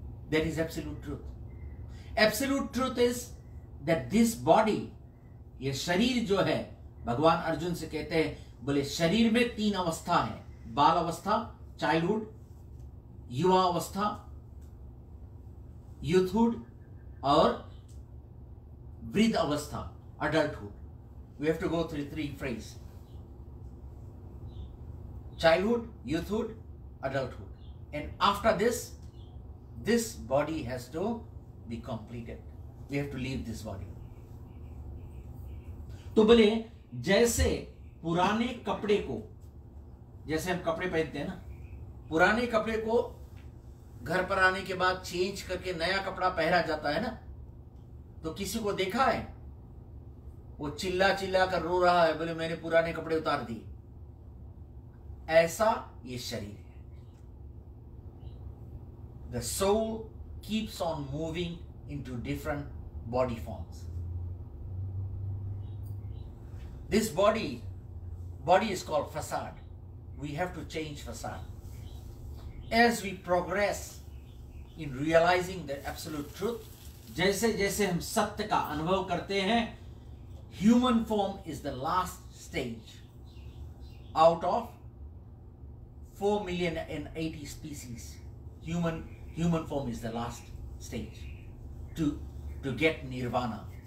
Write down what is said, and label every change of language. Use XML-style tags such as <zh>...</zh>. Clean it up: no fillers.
<en>That is absolute truth. Absolute truth is that this body,</en> <hi>ये शरीर जो है, भगवान अर्जुन से कहते हैं बोले शरीर में 3 अवस्था है, बाल अवस्था, चाइल्डहुड, युवा अवस्था, यूथहुड, और वृद्ध अवस्था, adulthood.</hi> <en>We have to go through 3 phase: childhood, youthhood, adulthood, and after this body has to be completed. We have to leave this body.</en> <hi>तो बोले जैसे पुराने कपड़े को, जैसे हम कपड़े पहनते हैं ना, पुराने कपड़े को घर पर आने के बाद चेंज करके नया कपड़ा पहना जाता है ना, तो किसी को देखा है वो चिल्ला चिल्ला कर रो रहा है बोले मैंने पुराने कपड़े उतार दिए। ऐसा ये शरीर है।</hi> <en>The soul keeps on moving into different body forms. This body is called facade. We have to change facade. As we progress in realizing the absolute truth,</en> <hi>जैसे जैसे हम सत्य का अनुभव करते हैं,</hi> <en>human form is the last stage out of 4,080,000 species. Human form is the last stage to get nirvana.</en>